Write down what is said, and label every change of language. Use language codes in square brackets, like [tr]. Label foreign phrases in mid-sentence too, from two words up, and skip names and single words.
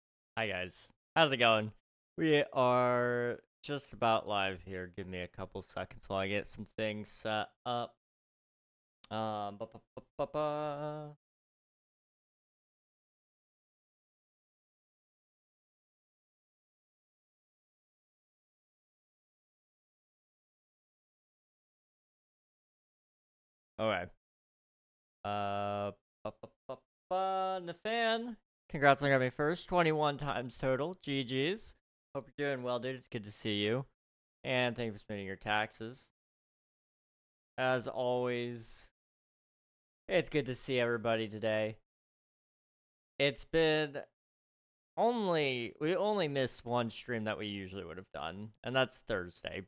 [en] Hi guys, how's it going? We are just about live here. Give me a couple seconds while I get some things set up. Ba -ba -ba -ba -ba. Okay. Ba -ba -ba -ba. Nathan, congrats on having me first. 21 times total. GG's. Hope you're doing well, dude. It's good to see you. And thank you for spending your taxes. As always, it's good to see everybody today. It's been we only missed one stream that we usually would have done, and that's Thursday.